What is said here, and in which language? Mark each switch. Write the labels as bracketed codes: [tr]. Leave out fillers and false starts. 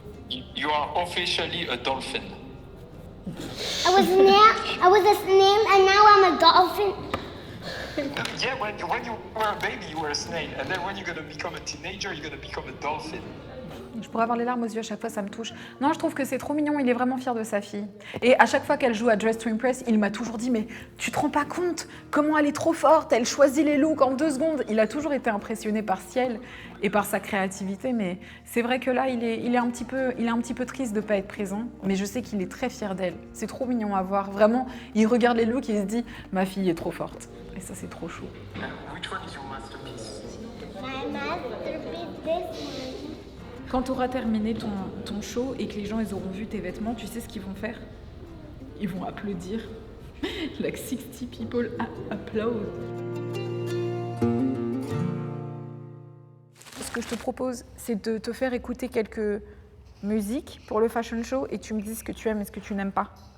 [en] You are officially a dolphin. I was a snail and now I'm a dolphin. Yeah, when you were a baby, you were a snail, and then when you're gonna become a teenager, you're gonna become a dolphin. [fr] Je pourrais avoir les larmes aux yeux à chaque fois, ça me touche. Non, je trouve que c'est trop mignon, il est vraiment fier de sa fille. Et à chaque fois qu'elle joue à Dress to Impress, il m'a toujours dit « Mais tu te rends pas compte comment elle est trop forte, elle choisit les looks en 2 secondes !» Il a toujours été impressionné par Ciel et par sa créativité, mais c'est vrai que là, il est un petit peu triste de ne pas être présent, mais je sais qu'il est très fier d'elle. C'est trop mignon à voir, vraiment. Il regarde les looks et il se dit « Ma fille est trop forte !» Et ça, c'est trop chaud. [en] Which one is your masterpiece? My masterpiece, this one. [fr] Quand tu auras terminé ton show et que les gens ils auront vu tes vêtements, tu sais ce qu'ils vont faire? Ils vont applaudir. [en] Like 60 people applaud. [fr] Ce que je te propose, c'est de te faire écouter quelques musiques pour le fashion show et tu me dis ce que tu aimes et ce que tu n'aimes pas.